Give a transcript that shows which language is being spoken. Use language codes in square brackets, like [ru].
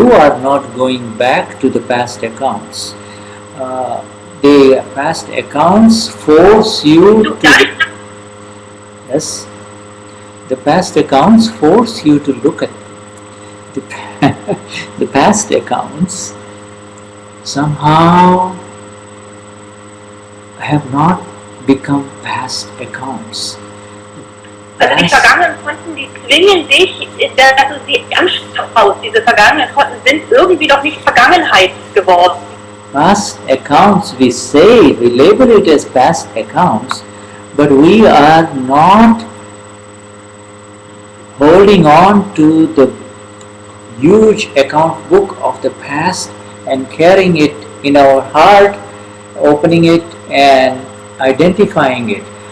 [en] You are not going back to the past accounts. The past accounts force you to... Yes. The past accounts force you to look at the past accounts somehow have not become past accounts. [de] Also die vergangenen Konten, die zwingen dich, dass du sie anschaust. Diese vergangenen Konten sind irgendwie doch nicht Vergangenheit geworden. [en] Past accounts, we say, we label it as past accounts, but we are not holding on to the huge account book of the past and carrying it in our heart, opening it and identifying it.